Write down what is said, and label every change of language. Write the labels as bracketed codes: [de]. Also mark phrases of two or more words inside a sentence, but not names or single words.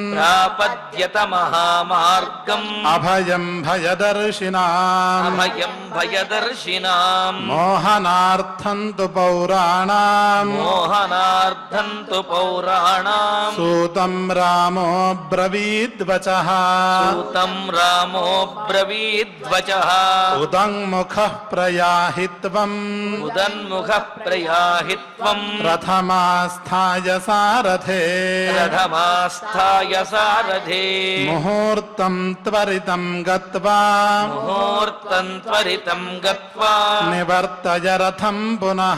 [sa] అభయం భయదర్శినాం మోహనార్థం తు పౌరాణాం సూతం రామో బ్రవీద్వచః ఉదంముఖః ప్రయాహిత్వం गुह प्रयाहि त्वं रथमास्थाय सारथे रथमास्थाय सारथे मुहूर्तं त्वरितं गत्वा मुहूर्तं त्वरितं गत्वा निवर्तय रथं पुनः